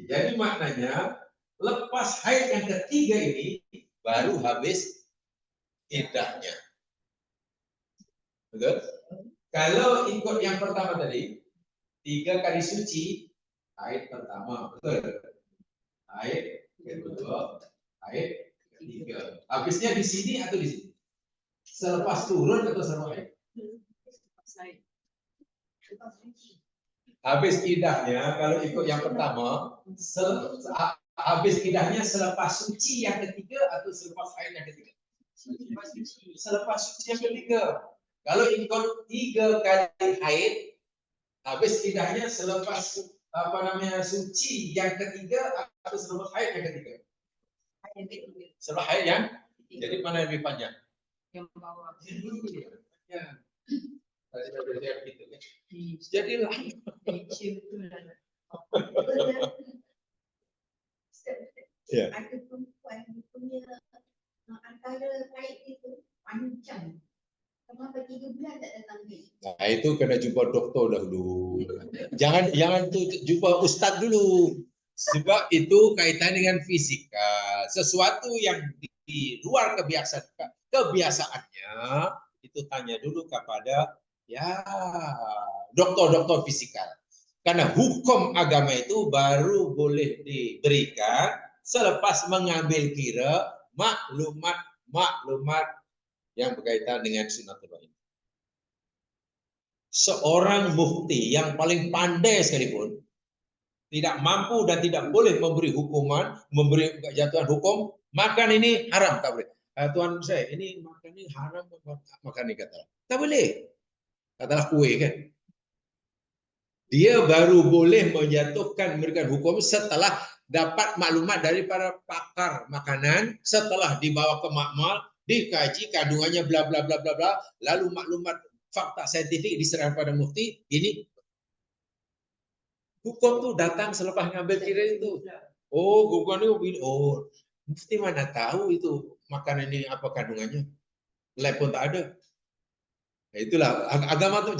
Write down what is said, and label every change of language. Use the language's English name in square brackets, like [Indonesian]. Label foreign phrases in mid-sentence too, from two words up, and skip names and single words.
[Malay] Jadi maknanya lepas haid yang ketiga ini baru habis iddahnya. Betul? Kalau ikut yang pertama tadi, 3 kali suci, haid pertama, betul? Haid kedua, haid ketiga. Habisnya di sini atau di sini? Selepas turun atau selepas haid? Habis iddahnya kalau ikut yang pertama, habis iddahnya selepas suci yang ketiga atau selepas haid yang ketiga? Selepas suci yang ketiga. Kalau ikut 3 kali haid, habis iddahnya selepas suci yang ketiga atau selepas haid yang ketiga? Selepas haid yang jadi mana yang lebih panjang? Yang bawah. Ya. Gitu, kan? Jadilah. Ya. Ada perempuan punya antara haid itu panjang. Kenapa 3 bulan tak datang haid? Nah, itu kena jumpa dokter dahulu. Jangan tuh jumpa ustaz dulu. Sebab itu kaitan dengan fisika. Sesuatu yang di luar kebiasaannya itu tanya dulu kepada dokter-dokter fisikal. Karena hukum agama itu baru boleh diberikan selepas mengambil kira maklumat yang berkaitan dengan sunatullah ini. Seorang mufti yang paling pandai sekalipun tidak mampu dan tidak boleh memberi hukuman, memberi jatuhan hukum, makan ini haram, tak boleh. Tuan saya, ini makan ini haram, makan ini katalah. Tak boleh. Katalah kue kan. Dia baru boleh menjatuhkan memberikan hukum setelah dapat maklumat dari para pakar makanan, setelah dibawa ke makmal, dikaji kandungannya bla bla bla bla bla, lalu maklumat fakta saintifik diserahkan pada mufti. Ini hukum tuh datang selepas ngambil kira itu. Oh, hukum ini, oh, mufti mana tahu itu makanan ini apa kandungannya? Lab pun tak ada. Nah, itulah agama tuh.